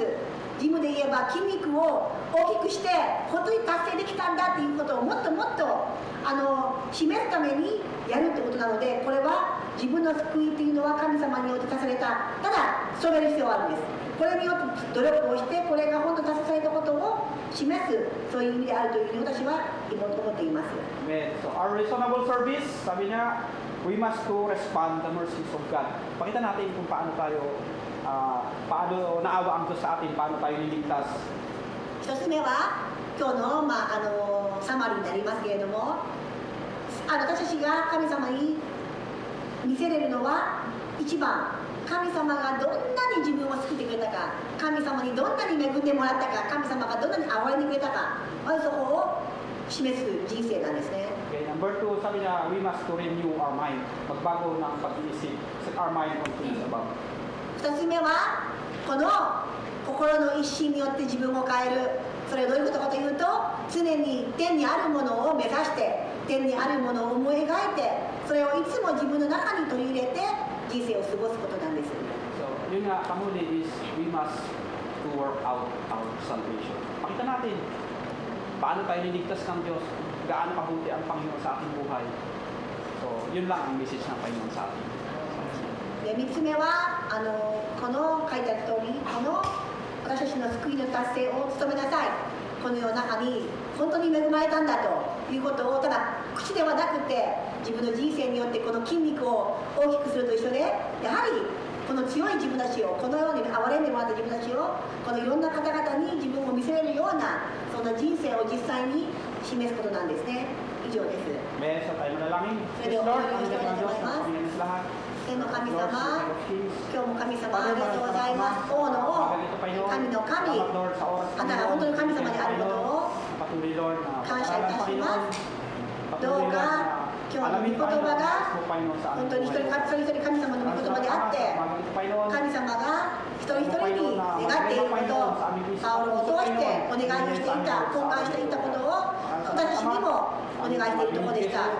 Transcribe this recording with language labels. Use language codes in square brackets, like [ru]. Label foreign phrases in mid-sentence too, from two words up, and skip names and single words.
[ja] ジムで言えば筋肉を大きくして本当に達成できたんだということをもっともっと示すためにやるということなので、これは自分の救いというのは神様によって達された。ただそれる必要があるんです。これによって努力をして、これが本当に達成されたことを示す、そういう意味であるというふうに私は思っています。 [en] So our reasonable service, [tl] sabi niya, [en] we must to respond the mercies of God. [tl] Pakita natin kung paano tayo, paano naawa ang Diyos sa atin, paano tayo niligtas. [ja] 一つ目は今日の、サマリーになりますけれども、私たちが神様に見せれるのは、一番神様がどんなに自分を救ってくれたか、神様にどんなに恵んでもらったか、神様がどんなに憐れんでくれたか、まずそこを示す人生なんですね。 [tl] Okay, number 2, sabi niya, [en] we must to renew our mind. [tl] Magbago ng pag-iisip. [en] Set our mind on things above. [ja] 2 つ目はこの心の一心によって自分を変える。それはどういうことかというと、常に天にあるものを目指して、天にあるものを思い描いて、それをいつも自分の中に取り入れて人生を過ごすことなんです。 [tl] So, yun nga, [en] kamuli is, we must to work out our salvation. [tl] Pakita natin, paano tayo niligtas ng Diyos, gaano kabuti ang Panginoon sa ating buhay. So, yun lang ang message ng Panginoon sa atin. [ja] で3つ目はこの書いてある通り、この私たちの救いの達成を務めなさい。この世の中に本当に恵まれたんだということを、ただ口ではなくて自分の人生によってこの筋肉を大きくすると一緒で、やはりこの強い自分たちを、このように憐れんでもらった自分たちを、このいろんな方々に自分を見せれるような、そんな人生を実際に示すことなんですね。以上です。 [tl] May sa tayo manalangin. [en] Yes, Lord, [tl] ang Diyos ng Diyos, ang Panginoon sa lahat. [ja] 天の神様、今日も神様ありがとうございます。王の王、神の神、あなたが本当に神様であることを感謝いたします。どうか今日の御言葉が本当に一人一人神様の御言葉であって、神様が一人一人に願っていること、パウロを通してお願いをしていた、交換していたことを私たちにもお願いしているところでした。